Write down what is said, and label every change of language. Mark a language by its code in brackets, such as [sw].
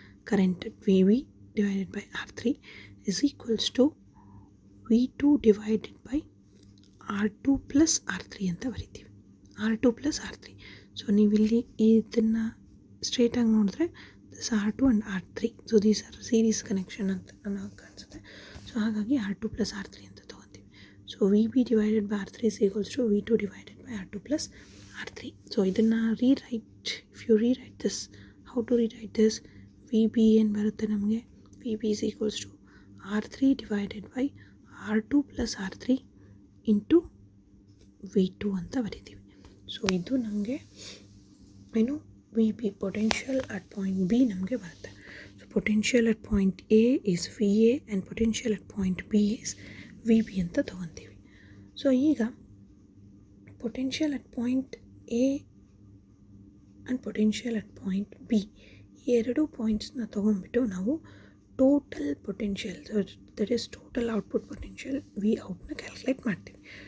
[en] current V B divided by R3 is equals to V2 divided by R2 plus R3 [kn] ಅಂತ ಬರಿತೀವಿ. [en] R2 plus R3. [kn] So ನೀವಿಲ್ಲಿ ಇದನ್ನು ಸ್ಟ್ರೇಟಾಗಿ ನೋಡಿದ್ರೆ [en] This R2 and R3. [kn] So [en] these are series connection [kn] ಅಂತ ನನಗೆ ಕಾಣಿಸುತ್ತೆ. So ಹಾಗಾಗಿ R2 plus R3 ಅಂತ ತೊಗೊತೀವಿ. [en] So V B divided by R3 is equals to V2 divided by R2 plus R3. [kn] So ಇದನ್ನು rewrite, [en] If you rewrite this, how to rewrite this? [kn] V B ಏನು ಬರುತ್ತೆ ನಮಗೆ? [en] V B is equals to R3 divided by R2 plus R3 into V2 [kn] ಅಂತ ಬರಿತೀವಿ. So ಇದು ನಮಗೆ ಏನು V B [en] potential at point B [kn] ನಮಗೆ ಬರುತ್ತೆ. [en] so potential at point A is V A and potential at point B is V B [kn] ಅಂತ ತೊಗೊತೀವಿ. So ಈಗ potential at point A and potential at point B ಈ ಎರಡು ಪಾಯಿಂಟ್ಸ್ನ ತೊಗೊಂಡ್ಬಿಟ್ಟು ನಾವು total potential, [en] that is total output potential [kn] V ಔಟ್ನ calculate ಮಾಡ್ತೀವಿ.